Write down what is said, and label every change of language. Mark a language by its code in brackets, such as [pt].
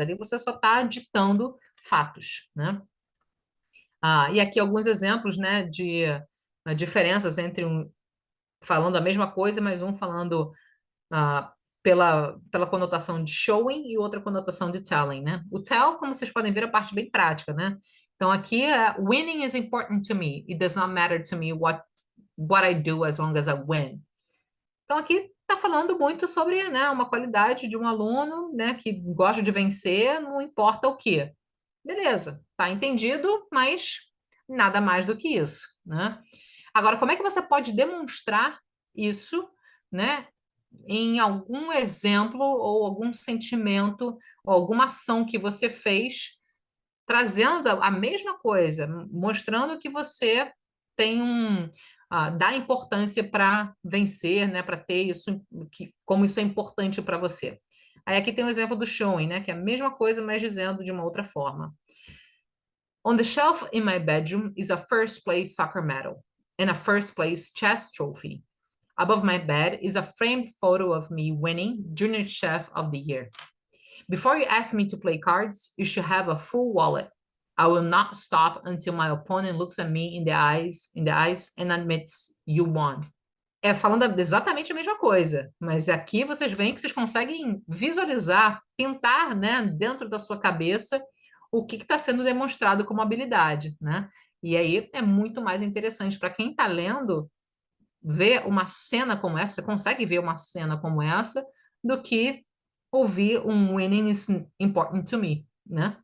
[pt] Ali você só está ditando fatos, né? E aqui alguns exemplos, né, de diferenças entre falando a mesma coisa, mas um falando ah, pela conotação de showing e outra conotação de telling, né? O tell, como vocês podem ver, é a parte bem prática, né? Então aqui é [en] winning is important to me. It does not matter to me what I do as long as I win. [pt] Então aqui está falando muito sobre, né, uma qualidade de um aluno, né, que gosta de vencer, não importa o quê. Beleza, tá entendido, mas nada mais do que isso, né? Agora, como é que você pode demonstrar isso, né, em algum exemplo ou algum sentimento ou alguma ação que você fez, trazendo a mesma coisa, mostrando que você tem dá importância para vencer, né, para ter isso, como isso é importante para você. Aí aqui tem o exemplo do showing, né, que é a mesma coisa, mas dizendo de uma outra forma. [en] On the shelf in my bedroom is a first place soccer medal and a first place chess trophy. Above my bed is a framed photo of me winning Junior Chef of the Year. Before you ask me to play cards, you should have a full wallet. I will not stop until my opponent looks at me in the eyes and admits you won. [pt] É falando exatamente a mesma coisa, mas aqui vocês veem que vocês conseguem visualizar, pintar, né, dentro da sua cabeça o que está sendo demonstrado como habilidade, né? E aí é muito mais interessante para quem está lendo ver uma cena como essa, você consegue ver uma cena como essa, do que ouvir um [en] winning is important to me, [pt] né?